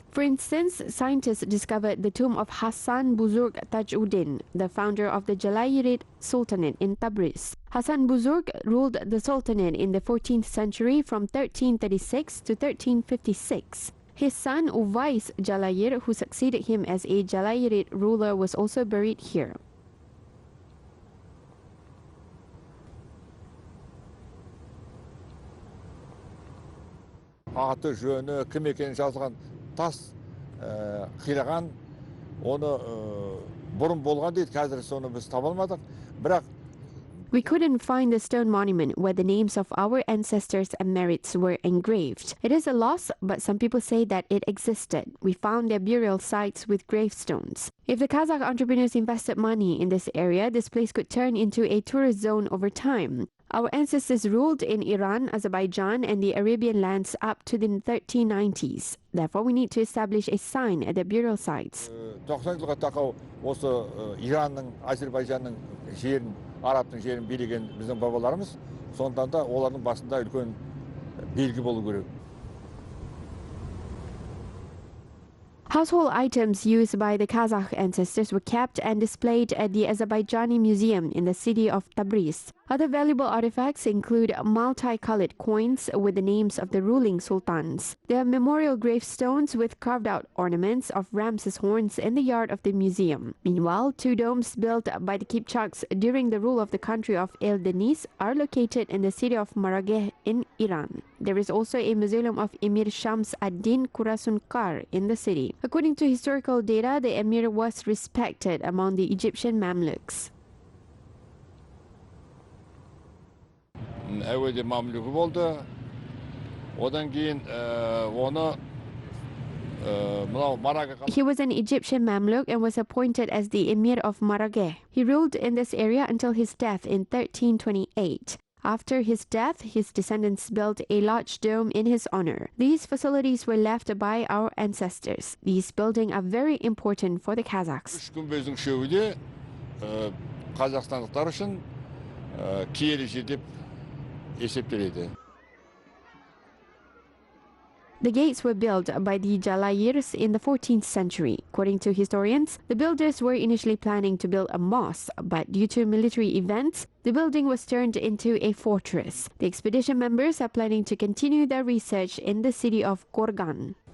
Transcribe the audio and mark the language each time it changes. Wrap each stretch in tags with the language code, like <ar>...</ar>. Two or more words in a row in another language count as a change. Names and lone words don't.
<en>For instance, scientists discovered the tomb of Hassan Buzurg Tajuddin, the founder of the Jalayirid Sultanate in Tabriz. Hassan Buzurg ruled the Sultanate in the 14th century from 1336 to 1356. His son Uvais Jalayir, who succeeded him as a Jalayirid ruler, was also buried here.</en> <kk>Аты жөні, кім екенін жазылған тас қираған, оны бұрын болған дейді, қазір соны біз таба алмадық. Бірақ</kk> <en>we couldn't find the stone monument where the names of our ancestors and merits were engraved. It is a loss, but some people say that it existed. We found their burial sites with gravestones. If the Kazakh entrepreneurs invested money in this area, this place could turn into a tourist zone over time. Our ancestors ruled in Iran, Azerbaijan, and the Arabian lands up to the 1390s. Therefore, we need to establish a sign at their burial sites.</en> <kk>90 жылға тақау осы Иранның, Азербайжанның жерін, Арабтың жерін билеген біздің бабаларымыз, сондықтан да олардың басында үлкен белгі болу керек.</kk> <en>Household items used by the Kazakh ancestors were kept and displayed at the Azerbaijani Museum in the city of Tabriz. Other valuable artifacts include multicolored coins with the names of the ruling sultans. There are memorial gravestones with carved-out ornaments of ram's horns in the yard of the museum. Meanwhile, 2 domes built by the Kipchaks during the rule of the country of El Denis are located in the city of Marageh in Iran. There is also a mausoleum of Emir Shams ad-Din Khurasunkar in the city. According to historical data, the emir was respected among the Egyptian Mamluks.</en> <kk>Әуелде мамлюгі болды. Одан кейін оны</kk> <en>He was an Egyptian Mamluk and was appointed as the Emir of Marageh. He ruled in this area until his death in 1328. After his death, his descendants built a large dome in his honor. These facilities were left by our ancestors. These buildings are very important for the Kazakhs.</en> <kk>Күмбездің үшеуі Қазақстандықтар үшін киелі жер деп есептеледі.</kk> <en>The gates were built by the Jalayirs in the 14th century. According to historians, the builders were initially planning to build a mosque, but due to military events, the building was turned into a fortress. The expedition members are planning to continue their research in the city of Gorgan.</en>